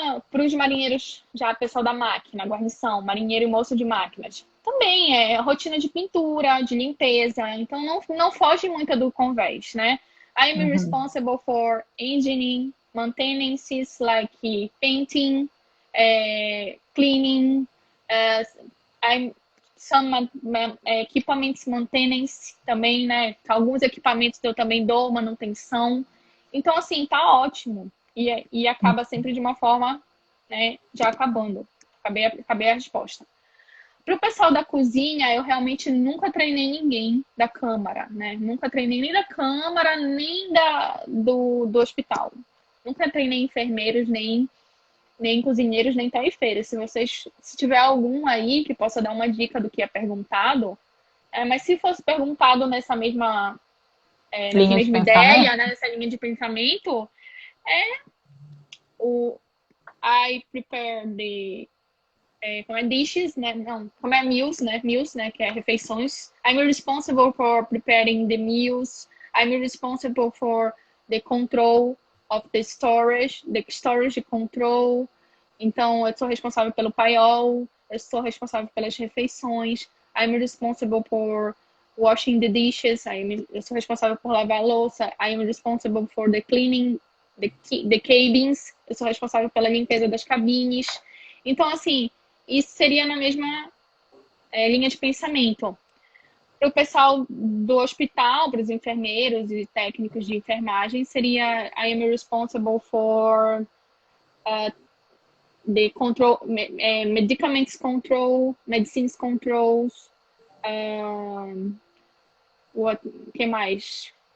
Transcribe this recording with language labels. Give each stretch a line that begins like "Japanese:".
Portuguese: Para os marinheiros, já pessoal da máquina, guarnição, marinheiro e moço de máquinas, também é rotina de pintura, de limpeza, então não foge muito do convés, né?
English: I am responsible for engineering, maintenance, like painting, cleaning, some equipamentos maintenance
Portuguese: também, né? Alguns equipamentos eu também dou manutenção. Então, assim, tá ótimo. E acaba sempre de uma forma, né, já acabando. Acabei a resposta. Para o pessoal da cozinha, eu realmente nunca treinei ninguém da câmara, né? Nunca treinei nem da câmara, nem do hospital. Nunca treinei enfermeiros, nem cozinheiros, nem tarifeiros. Se tiver algum aí que possa dar uma dica do que é perguntado, mas se fosse perguntado nessa mesma ideia, né, nessa linha de pensamento,
English: I prepare
Portuguese: como é dishes, né? Não, como é meals, né? Meals, né? Que é refeições.
English: I'm responsible for preparing the meals. I'm responsible for the control of the storage control.
Portuguese: Então, eu sou responsável pelo paiol, eu sou responsável pelas refeições.
English: I'm responsible for washing the dishes.
Portuguese: Eu sou responsável por lavar a louça.
English: I'm responsible for the cleaning the cabins.
Portuguese: Eu sou responsável pela limpeza das cabines. Então, assim, isso seria na mesma linha de pensamento. Para o pessoal do hospital, para os enfermeiros e técnicos de enfermagem, seria
English: I am responsible for the control, medicaments control, medicines controls,
Portuguese: que mais?